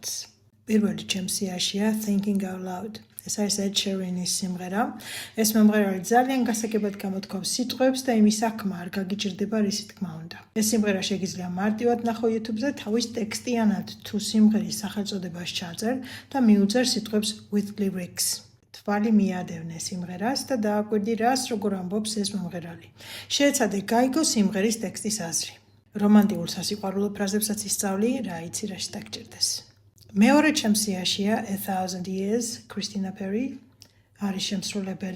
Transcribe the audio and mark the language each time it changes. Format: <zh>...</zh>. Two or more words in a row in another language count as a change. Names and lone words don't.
<ka>პირველი ჩემს სიაშია Thinking Out Loud. ეს არის Ed Sheeranis სიმღერა. ეს მომღერალი ძალიან გასაგებად გამოთქვამს სიტყვებს და იმის საქმე არ გაგიჭირდება რისი თქმა უნდა. ეს სიმღერა შეგიძლია მარტივად ნახო YouTube-ზე თავის ტექსტიანად თუ სიმღერის სახელწოდებას ჩაძერ და მიუძერ სიტყვებს</ka> <en>with lyrics.</en> <ka>თვალი მიადევნე სიმღერას და დააკვირდი რას როგორ ამბობს ეს მომღერალი. შეეცადე გაიგო სიმღერის ტექსტის აზრი. რომანტიულ სასიყვარულო ფრაზებსაც ისწავლი, რა იცი რაში დაგჭირდეს. მეორე ჩემს სიაშია A Thousand Years, Christina Perri არის შემსრულებელი.</ka>